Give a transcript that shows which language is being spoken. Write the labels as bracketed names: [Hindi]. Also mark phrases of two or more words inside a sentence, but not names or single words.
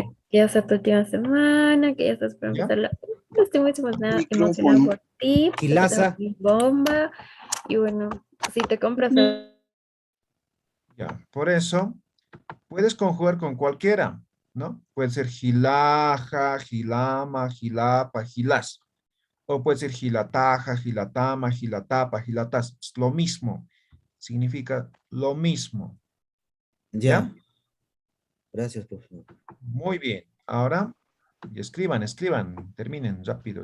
[Spanish] que ya sea tu última semana, que ya estás por ¿Ya? empezar estoy muy emocionada por ti. Gilasa. Bomba. Y bueno, si te compras... Ya, por eso puedes conjugar con cualquiera, ¿no? Puede ser gilaja, gilama, gilapa, gilas. O puede ser gilataja, gilatama, gilatapa, gilatas. Es lo mismo. Significa lo mismo. Ya. Gracias, profesor. Muy bien. Ahora, escriban. Terminen rápido.